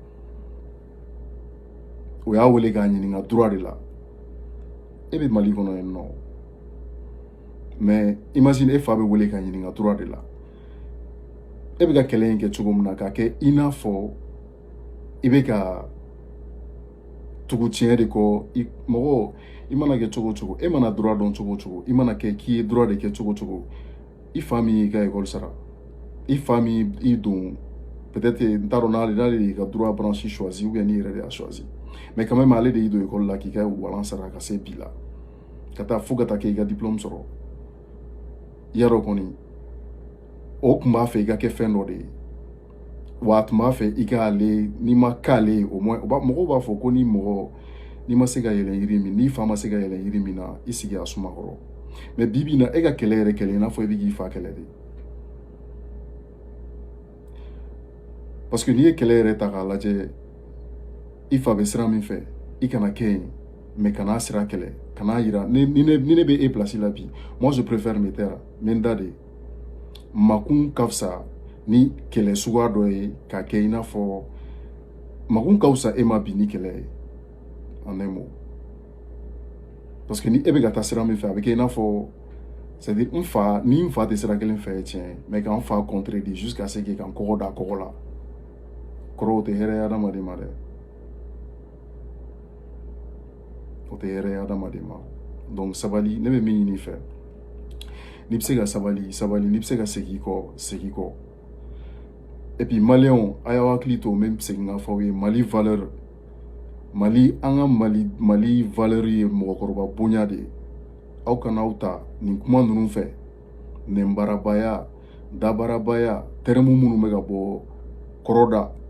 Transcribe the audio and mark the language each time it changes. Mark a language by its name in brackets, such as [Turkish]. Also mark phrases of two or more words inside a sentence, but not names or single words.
[Bambara] o y'a wele k'a ɲininka droit de la e bɛ mali kɔnɔ yen nɔ [French] mais imagine [Bambara] e fa bɛ wele k'a ɲininka droit de la e bɛ ka kɛlɛ in kɛ cogo min na k'a kɛ i n'a fɔ i bɛ ka tugu tiɲɛ de kɔ mɔgɔ i mana kɛ cogo o cogo e mana droit dɔn cogo o cogo i mana kɛ k'i ye droit de kɛ cogo o cogo i fa min y'i ka école sara i fa min i don peut-être n t'a dɔn n'ale de y'i ka droit branche choisi [French] ou bien [Bambara] n'i yɛrɛ de y'a choisi [French] mais quand même [Bambara] ale de y'i don école la k'i ka walan sara ka se bi la ka taa fo ka taa kɛ i ka diplôme sɔrɔ i y'a dɔn kɔni o tun b'a fɛ i ka kɛ fɛn dɔ de ye wa a tun b'a fɛ i k'ale n'i ma k'ale ye [French] au moins [Bambara] mɔgɔw b'a fɔ ko ni ma se ka yɛlɛn yiri min n'i fa ma se ka yɛlɛn yiri min na i sigi a suma kɔrɔ mais bi bi in na e ka kɛlɛ yɛrɛ kɛlɛ i n'a fɔ i bɛ k'i fa kɛlɛ de [French] parce que [Bambara] n'i ye kɛlɛ yɛrɛ ta k'a lajɛ i fa bɛ sira min fɛ i kana kɛ yen mais kana sira kɛlɛ kana yira ni ne bɛ e place la bi [French] moi je préfère me taire [Bambara] n bɛ n da de makun ka fisa ni kɛlɛ suguya dɔ ye k'a kɛ i n'a fɔ makun ka fisa e ma bi ni kɛlɛ ye [French] en un mot parce que [Bambara] ni e bɛ ka taa sira min fɛ a bɛ kɛ i n'a fɔ [French] c'est à dire [Bambara] ni n fa tɛ sira kelen fɛ tiɲɛ mais k'an fa contredit [French] jusqu'à ce que [Bambara] k'an kɔgɔ da kɔgɔ la kɔrɔ o tɛ hɛrɛ ye adamaden ma dɛ o tɛ hɛrɛ ye adamaden ma donc sabali ne bɛ min ɲini i fɛ n'i bɛ se ka sabali n'i bɛ se ka segin i kɔ [French] et puis [Bambara] maliyɛnw a y'aw hakili to n bɛ segin k'a fɔ aw ye Mali valeur Mali an ka Mali valeur ye mɔgɔkɔrɔba bonya de ye aw kana aw ta nin kuma ninnu fɛ nɛnbarabaya dabarabaya termes minnu bɛ ka bɔ kɔrɔda